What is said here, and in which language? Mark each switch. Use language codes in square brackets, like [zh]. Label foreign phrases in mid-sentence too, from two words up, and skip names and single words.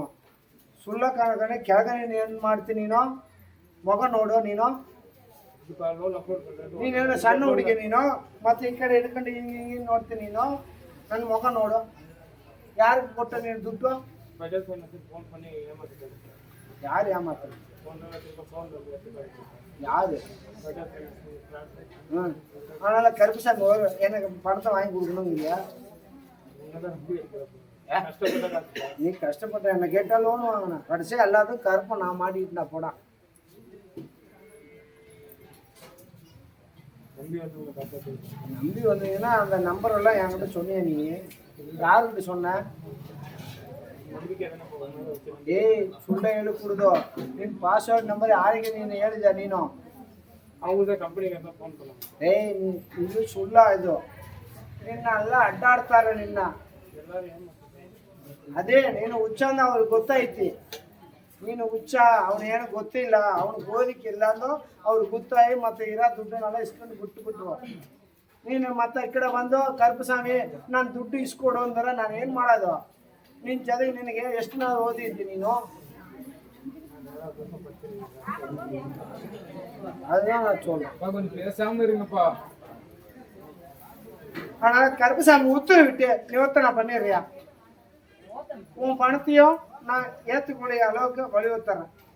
[kn] ಸುಳ್ಳ ಕಾರಣನೇ ಕೆಳಗಡೆ ಏನು ಮಾಡ್ತೀನಿ ನೀನು? ಮಗ ನೋಡು ನೀನು. ನೀನೇನು ಸಣ್ಣ ಹುಡುಗಿ ನೀನು, ಮತ್ತೆ ಈ ಕಡೆ ಹಿಡ್ಕೊಂಡು ಹಿಂಗೆ ನೋಡ್ತೀನಿ ನೀನು. ನನ್ನ ಮಗ ನೋಡು. ಯಾರಿಗೆ ಕೊಟ್ಟ ನೀನು ದುಡ್ಡು? ಯಾರು ಏಮಾತಾರೆ? [ta] யாரு? அதனால கருப்புசாமி எனக்கு பணத்தை வாங்கி கொடுக்கணும் இல்லையா? நீ கஷ்டப்பட்ட என்ன கேட்டா லோன் வாங்கினேன், கடைசியாக எல்லாத்துக்கும் கருப்பை நான் மாட்டிக்கிட்டா போடா. நம்பி வந்தீங்கன்னா அந்த நம்பர் எல்லாம் என்கிட்ட சொன்னியா? நீ யாருக்கிட்ட சொன்ன? [kn] ಏಯ್ ಸುಳ್ಳ ಹೇಳಿ ಕುಡ್ದು ನಿನ್ [en] password number [kn] ಯಾರಿಗೆ ನೀನು ಹೇಳಿದ ನೀನು? ಏಯ್ ಇದು ಸುಳ್ಳ, ಇದು ನಿನ್ನ ಎಲ್ಲ ಅಡ್ಡಾಡ್ತಾರೆ ನಿನ್ನ. ಅದೇ ನೀನು ಹುಚ್ಚ ಅಂತ ಅವ್ರಿಗೆ ಗೊತ್ತೈತಿ. ನೀನು ಹುಚ್ಚ, ಅವನೇನು ಗೊತ್ತಿಲ್ಲ, ಅವ್ನಿಗೆ ಓದಿಕ್ಕಿಲ್ಲ ಅಂದು ಅವ್ರಿಗೆ ಗೊತ್ತಾಯಿ ಮತ್ತೆ ಇರೋ ದುಡ್ಡನ್ನೆಲ್ಲ ಇಸ್ಕೊಂಡು ಬಿಟ್ಬಿಟ್ರು. ನೀನು ಮತ್ತೆ ಈ ಕಡೆ ಬಂದು ಕರುಪಸ್ವಾಮಿ ನಾನು ದುಡ್ಡು ಇಸ್ಕೊಡು ಅಂದ್ರೆ ನಾನು ಏನು ಮಾಡೋದು? ನಿನ್ನ ಜೊತೆಗೆ ನಿನಗೆ ಎಷ್ಟು ನಾள் ಓದಿದ್ದಿ ನೀನು? [ta] அதுதான் நான் சொல்றேன். கொஞ்சம் பேசாம இருங்கப்பா. ஆனா கருப்பசாமி உத்தரவு விட்டு நிவர்த்தனை பண்ணிடுறியா? உன் பணத்தையும் நான் ஏற்றுக்கூடிய அளவுக்கு வலியுறுத்துறேன்.